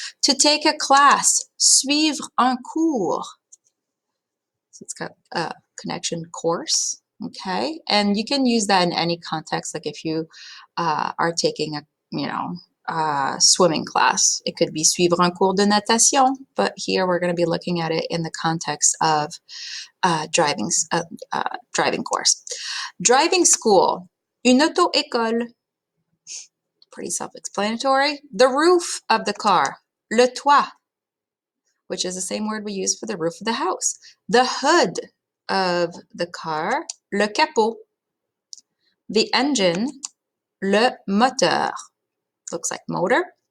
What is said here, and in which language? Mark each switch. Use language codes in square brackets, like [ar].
[en] To take a class, [fr] suivre un cours. [en] So it's got a connection, course, okay? And you can use that in any context, like if you are taking a swimming class. It could be [fr] suivre un cours de natation, [en] but here we're going to be looking at it in the context of driving course. Driving school, [fr] une auto-école. [en] Pretty self-explanatory. The roof of the car, [fr] le toit, [en] which is the same word we use for the roof of the house. The hood of the car, [fr] le capot. [en] The engine, [fr] le moteur. [en] Looks like motor.